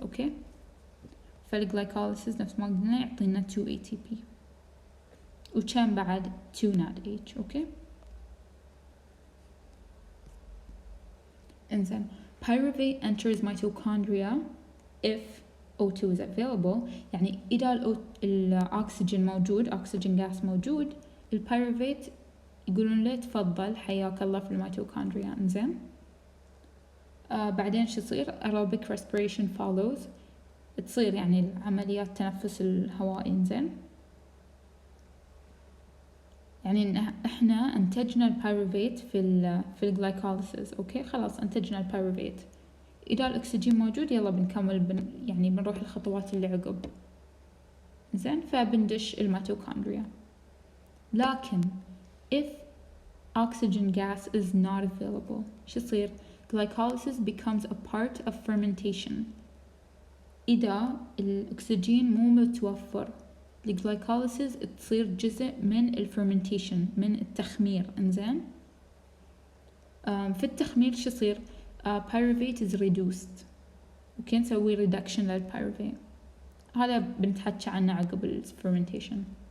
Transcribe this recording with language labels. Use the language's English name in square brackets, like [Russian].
[Arabic] أوكي فالglycolysis نفس ما قلنا يعطينا 2 ATP وكان بعد 2 NADH. أوكي [English] إنزين pyruvate enters mitochondria if O2 is available. [Arabic] يعني إذا الأكسجين موجود، أكسجين غاز موجود، البيروفيت يقولون له تفضل حياك الله في الميتوكوندريا. إنزين بعدين شو يصير؟ [English] aerobic respiration follows. [Arabic] تصير يعني عمليات التنفس الهوائي. إنزين يعني إن إحنا أنتجنا البيروفيت في الجلايكوليسيس. أوكي خلاص أنتجنا البيروفيت. إذا الأكسجين موجود يلا بنكمل يعني بنروح الخطوات اللي عقب. زين فبندش الميتوكوندريا. [English] لكن if oxygen gas is not available [Arabic] شو يصير؟ [English] glycolysis becomes a part of fermentation. [Arabic] إذا الأكسجين مو متوفر الجلايكوليسيس تصير جزء من الفرمنتيشن، من التخمير. إنزين في التخمير شو يصير؟ [English] pyruvate is reduced. [Arabic] اوكي نسوي reduction للبيروفيت. هذا بنتحكي عنه عقب الفرمنتيشن.